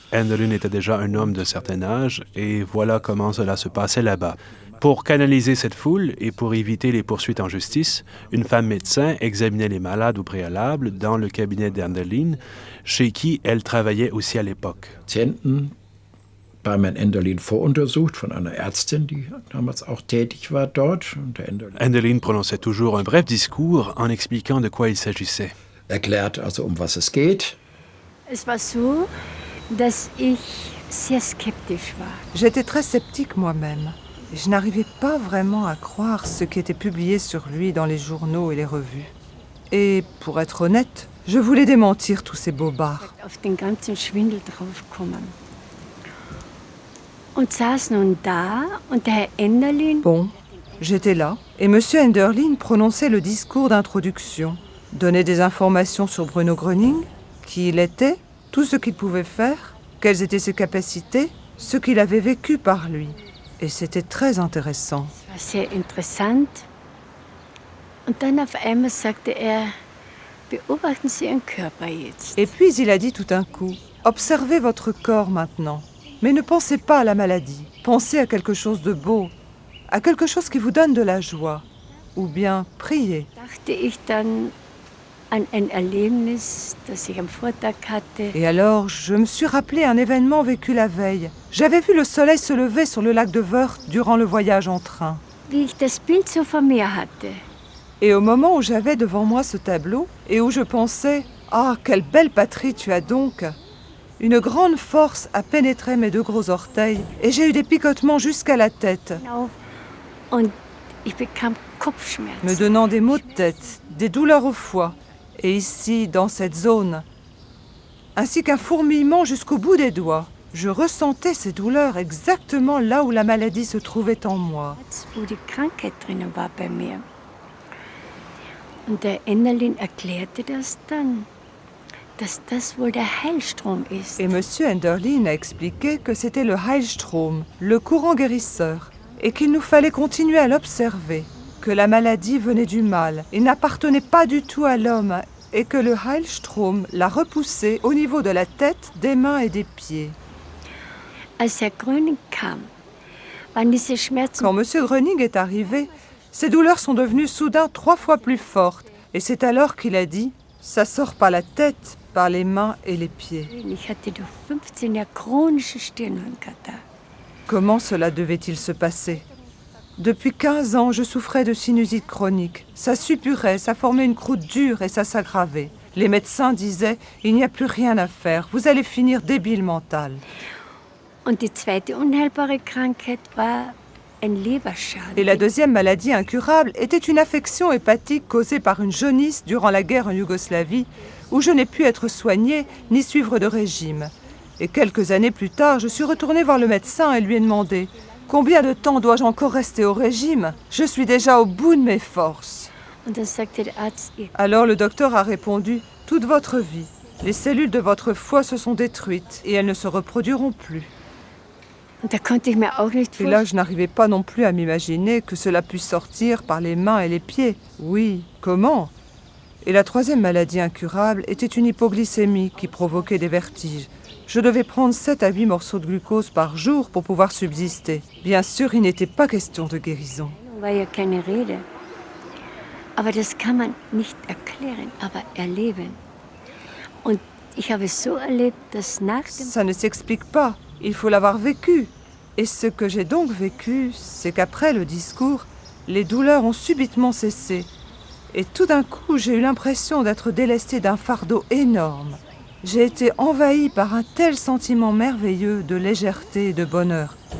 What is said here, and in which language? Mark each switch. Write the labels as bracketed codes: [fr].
[fr] Enderlin était déjà un homme de certain âge, et voilà comment cela se passait là-bas. Pour canaliser cette foule et pour éviter les poursuites en justice, une femme médecin examinait les malades au préalable dans le cabinet d'Enderlin, chez qui elle travaillait aussi à l'époque. [de] Patienten beim Herrn Enderlin voruntersucht von einer Ärztin, die damals auch tätig war dort. [fr] Enderlin prononçait toujours un bref discours en expliquant de quoi il s'agissait. [de] Erklärt also, was es geht. Es war so, dass ich sehr skeptisch war. [fr] J'étais très sceptique moi-même. Je n'arrivais pas vraiment à croire ce qui était publié sur lui dans les journaux et les revues. Et pour être honnête, je voulais démentir tous ces bobards. [de] Auf den ganzen Schwindel draufgekommen. Und saß nun da und der Herr Enderlin... [fr] Bon, j'étais là et M. Enderlin prononçait le discours d'introduction, donnait des informations sur Bruno Gröning, qui il était, tout ce qu'il pouvait faire, quelles étaient ses capacités, ce qu'il avait vécu par lui. Et c'était très intéressant. [de] Es war sehr interessant. Und dann auf einmal sagte er, beobachten Sie Ihren Körper jetzt. [fr] Et puis il a dit tout d'un coup, observez votre corps maintenant, mais ne pensez pas à la maladie. Pensez à quelque chose de beau, à quelque chose qui vous donne de la joie, ou bien priez. [de] Dachte ich dann an ein Erlebnis, das ich am Vortag hatte. [fr] Et alors, je me suis rappelé un événement vécu la veille. J'avais vu le soleil se lever sur le lac de Wörth durant le voyage en train. [de] Wie ich das Bild so vor mir hatte. [fr] Et au moment où j'avais devant moi ce tableau, et où je pensais « Ah, quelle belle patrie tu as donc !» Une grande force a pénétré mes 2 gros orteils, et j'ai eu des picotements jusqu'à la tête, [de] Und ich bekam Kopfschmerzen. [fr] me donnant des maux de tête, des douleurs au foie, et ici, dans cette zone, ainsi qu'un fourmillement jusqu'au bout des doigts. Je ressentais ces douleurs exactement là où la maladie se trouvait en moi. [de] Wo die Krankheit drinnen war bei mir. Und der Enderlin erklärte das dann, dass das wohl der Heilstrom ist. [fr] Et M. Enderlin a expliqué que c'était le Heilstrom, le courant guérisseur, et qu'il nous fallait continuer à l'observer, que la maladie venait du mal et n'appartenait pas du tout à l'homme, et que le Heilstrom l'a repoussé au niveau de la tête, des mains et des pieds. [de] Als Herr Gröning kam, waren diese Schmerzen... [fr] Quand M. Gröning est arrivé, ses douleurs sont devenues soudain 3 fois plus fortes, et c'est alors qu'il a dit « Ça sort par la tête, par les mains et les pieds. » [de] Ich hatte durch 15 Jahre chronische Stirnhirnkatar. [fr] Comment cela devait-il se passer? Depuis 15 ans, je souffrais de sinusite chronique. Ça suppurait, ça formait une croûte dure et ça s'aggravait. Les médecins disaient « Il n'y a plus rien à faire, vous allez finir débile mental. » [de] Und die zweite unheilbare Krankheit war ein Leberschaden. [fr] Et la deuxième maladie incurable était une affection hépatique causée par une jaunisse durant la guerre en Yougoslavie, où je n'ai pu être soignée ni suivre de régime. Et quelques années plus tard, je suis retournée voir le médecin et lui ai demandé « Combien de temps dois-je encore rester au régime? Je suis déjà au bout de mes forces. » [de] Und dann sagte der Arzt, [fr] Alors le docteur a répondu « Toute votre vie, les cellules de votre foie se sont détruites et elles ne se reproduiront plus. » Et là, je n'arrivais pas non plus à m'imaginer que cela puisse sortir par les mains et les pieds. Oui, comment? Et la troisième maladie incurable était une hypoglycémie qui provoquait des vertiges. Je devais prendre 7 à 8 morceaux de glucose par jour pour pouvoir subsister. Bien sûr, il n'était pas question de guérison. [de] war ja keine Rede. Aber das kann man nicht erklären, aber erleben. Und ich habe so erlebt, dass nach dem... [fr] Ça ne s'explique pas. Il faut l'avoir vécu. Et ce que j'ai donc vécu, c'est qu'après le discours, les douleurs ont subitement cessé. Et tout d'un coup, j'ai eu l'impression d'être délestée d'un fardeau énorme. J'ai été envahie par un tel sentiment merveilleux de légèreté et de bonheur.